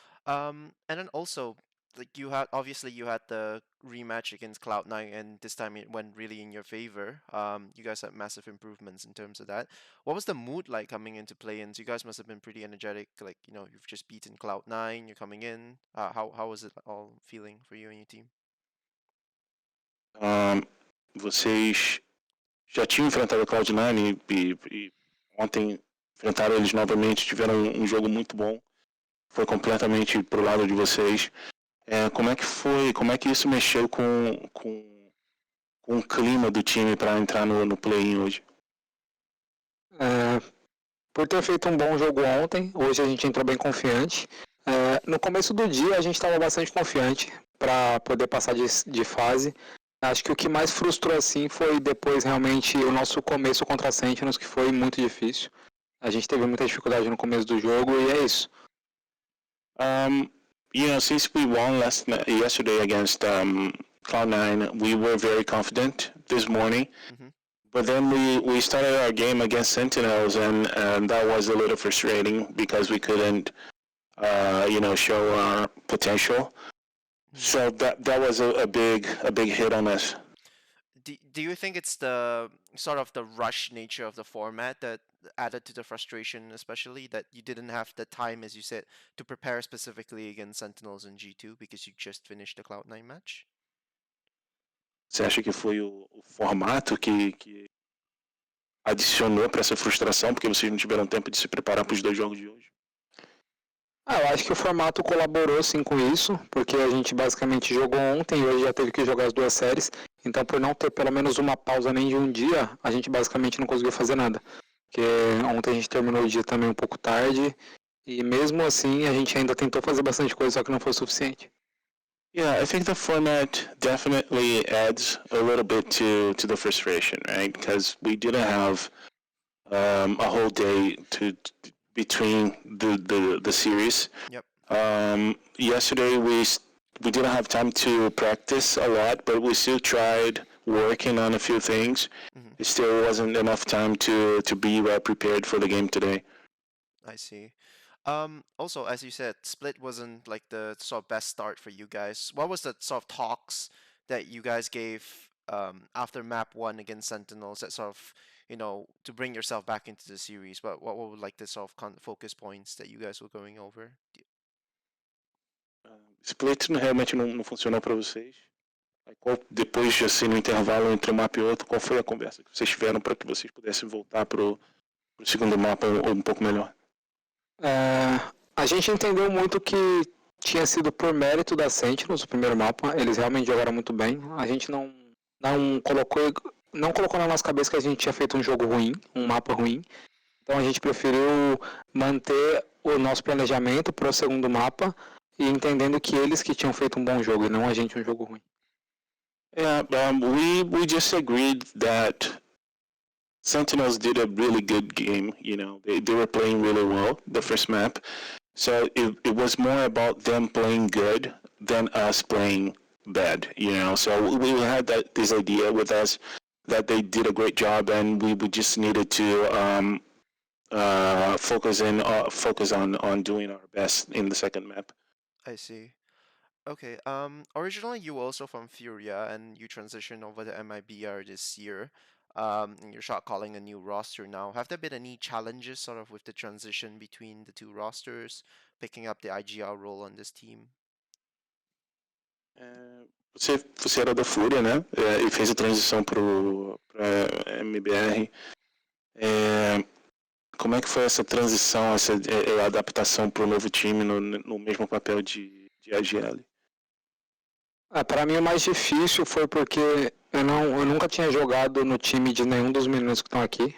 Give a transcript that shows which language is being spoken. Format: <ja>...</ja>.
<en>And then also, like you had the rematch against Cloud9, and this time it went really in your favor. You guys had massive improvements in terms of that. What was the mood like coming into play-ins? You guys must have been pretty energetic. Like, you've just beaten Cloud9, you're coming in. How was it all feeling for you and your team?</en> <pt>Vocês já tinham enfrentado a Cloud9 e ontem enfrentaram eles novamente, tiveram um jogo muito bom. Foi completamente pro lado de vocês. Como é que foi? Como é que isso mexeu com o clima do time para entrar no play-in hoje? Por ter feito um bom jogo ontem, hoje a gente entrou bem confiante. No começo do dia a gente estava bastante confiante para poder passar de fase. Acho que o que mais frustrou assim foi depois realmente o nosso começo contra a Sentinels, que foi muito difícil. A gente teve muita dificuldade no começo do jogo e é isso.</pt> <en>Since we won yesterday against Cloud9, we were very confident this morning. Mm-hmm. But then we started our game against Sentinels, and that was a little frustrating because we couldn't, show our potential. Mm-hmm. So that was a big hit on us. Do you think it's the sort of the rush nature of the format that added to the frustration, especially that you didn't have the time, as you said, to prepare specifically against Sentinels and G2 because you just finished the Cloud9 match?</en> <pt>Você acha que foi o formato que adicionou para essa frustração porque vocês não tiveram tempo de se preparar para os 2 jogos de hoje? Eu acho que o formato colaborou sim com isso, porque a gente basicamente jogou ontem e hoje já teve que jogar as 2 séries, então por não ter pelo menos uma pausa nem de um dia, a gente basicamente não conseguiu fazer nada. Porque ontem a gente terminou o dia também um pouco tarde, e mesmo assim a gente ainda tentou fazer bastante coisa, só que não foi o suficiente.</pt> <en>Yeah, I think the format definitely adds a little bit to the frustration, right? Because we didn't have a whole day to between the series. Yep. Yesterday we didn't have time to practice a lot, but we still tried working on a few things. Mm-hmm. It still wasn't enough time to be well prepared for the game today. I see. Also, as you said, Split wasn't like the sort of best start for you guys. What was the sort of talks that you guys gave after map one against Sentinels that sort of, to bring yourself back into the series? What were like the sort of focus points that you guys were going over?</en> <pt>Split realmente não funcionou para vocês. Depois, assim, no intervalo entre um mapa e outro, qual foi a conversa que vocês tiveram para que vocês pudessem voltar para o segundo mapa um pouco melhor? A gente entendeu muito que tinha sido por mérito da Sentinels o primeiro mapa. Eles realmente jogaram muito bem. A gente não colocou na nossa cabeça que a gente tinha feito um jogo ruim, um mapa ruim. Então a gente preferiu manter o nosso planejamento para o segundo mapa e entendendo que eles que tinham feito um bom jogo e não a gente um jogo ruim.</pt> <en>Yeah, we just agreed that Sentinels did a really good game. You know, they were playing really well the first map, so it was more about them playing good than us playing bad. You know, so we had this idea with us that they did a great job, and we just needed to focus on doing our best in the second map. I see. Okay. Originally you were also from Furia and you transitioned over to MIBR this year. And you're shot calling a new roster now. Have there been any challenges sort of with the transition between the two rosters, picking up the IGL role on this team?</en> <pt>Você era da Fúria, né? E fez a transição para MBR. Como é que foi essa transição, essa adaptação para o novo time no mesmo papel de IGL? Para mim o mais difícil foi porque eu nunca tinha jogado no time de nenhum dos meninos que estão aqui.</pt>